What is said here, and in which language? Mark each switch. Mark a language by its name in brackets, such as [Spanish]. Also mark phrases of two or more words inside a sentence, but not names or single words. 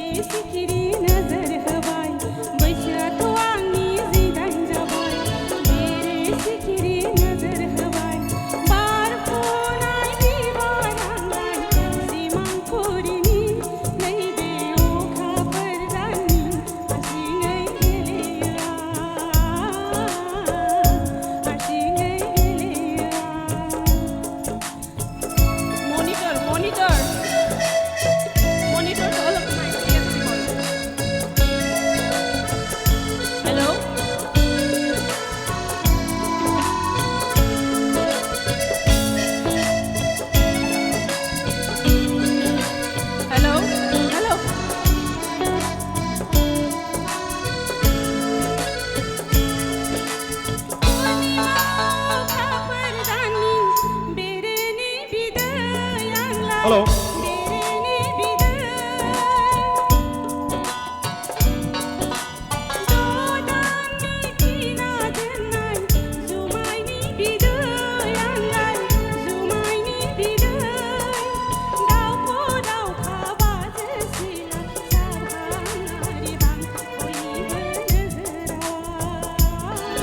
[Bodo] सिखिरि नोजोर होबाय बैसोआथ' आंनि जिदाइन जाबाय बेरे सिखिरि नोजोर होबाय बारफुनाय बिबार आंलाय सिमांफुरिनि नैबे अखाफोर दाननि हारसिङै गेलेयो हारसिङै गेलेयो [English] Monitor, monitor. Monitor to all of my dear people. Hello? Hello? Hello? [Bodo] अखाफोर दाननि बेरेनि बिदै आंलाय [English] Hello. [Bodo] बेरेनि बिदै दाननि थिना दोननाय जुमायनि बिदै आंलाय जुमायनि बिदै दाउखौ दाउखा बाजोसिला सारहां आरिहां बयनिबो नोजोराव